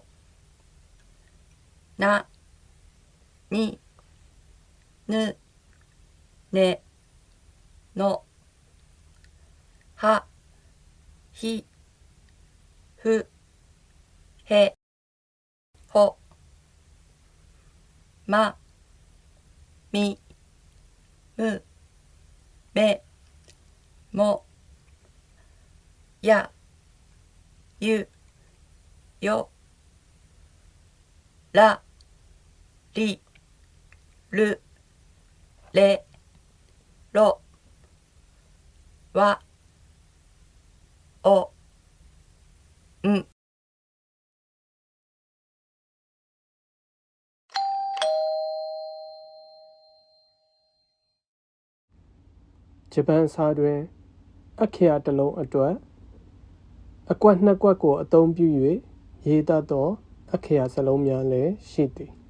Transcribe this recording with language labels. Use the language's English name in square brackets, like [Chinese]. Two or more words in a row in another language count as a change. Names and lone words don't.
[Japanese] なにぬねのはひふへほまみむめもやゆよらりるれろわおん [Burmese] ဂျပန်စာတွင်အခရာတစ်လုံးအတွက်အကွက်နှစ်ကွက်ကိုအသုံးပြု၍ရေးသားသောအခရာစလုံးများလည်းရှိသည်